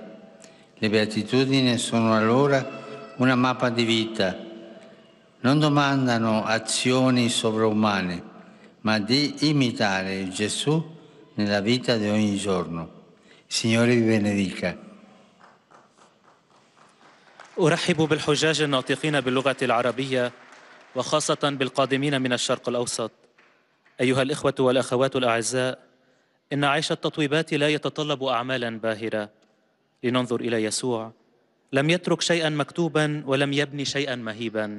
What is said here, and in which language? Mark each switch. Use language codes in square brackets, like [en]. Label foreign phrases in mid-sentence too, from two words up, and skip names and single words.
[it] Le beatitudini sono allora una mappa di vita. Non domandano azioni sovrumane, ma di imitare Gesù nella vita di ogni giorno. Signore vi benedica. [ar] أرحب بالحجاج الناطقين باللغة العربية، وخاصة بالقادمين من الشرق الأوسط. أيها الإخوة والأخوات الأعزاء، إن عيش التطويبات لا يتطلب أعمالا باهرة. لننظر إلى يسوع، لم يترك شيئا مكتوبا ولم يبني شيئا مهيبا.